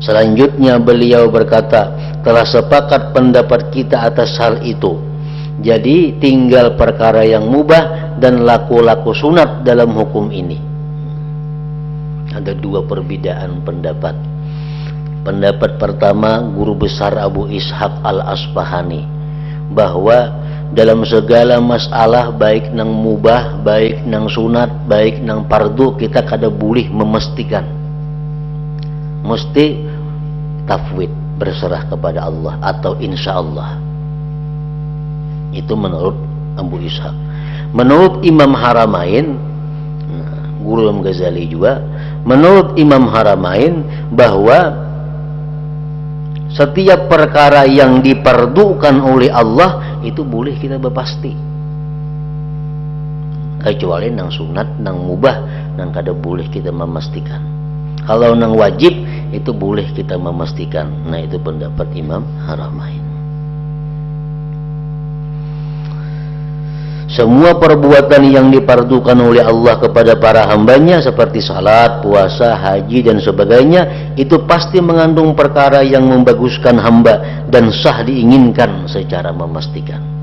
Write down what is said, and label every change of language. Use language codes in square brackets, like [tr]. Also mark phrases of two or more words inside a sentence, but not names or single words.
[id] Selanjutnya beliau berkata, telah sepakat pendapat kita atas hal itu. Jadi tinggal perkara yang mubah dan laku-laku sunat dalam hukum ini. Ada dua perbedaan pendapat. Pendapat pertama guru besar Abu Ishaq Al-Asbahani, [bjn] bahwa dalam segala masalah baik nang mubah, baik nang sunat, baik nang fardu, kita kada boleh memestikan. [id] Mesti tafwid, berserah kepada Allah atau [ar] إن شاء الله. [id] Itu menurut Abu Ishaq. Menurut Imam Haramain, guru Imam Ghazali juga, menurut Imam Haramain bahwa setiap perkara yang diperdukan oleh Allah itu boleh kita berpasti, [bjn] kecuali nang sunat, nang mubah, nang kada boleh kita memastikan. Kalau nang wajib itu boleh kita memastikan. [id] Nah, itu pendapat Imam Haramain. Semua perbuatan yang dipardukan oleh Allah kepada para hambanya seperti salat, puasa, haji dan sebagainya, itu pasti mengandung perkara yang membaguskan hamba dan sah diinginkan secara memastikan.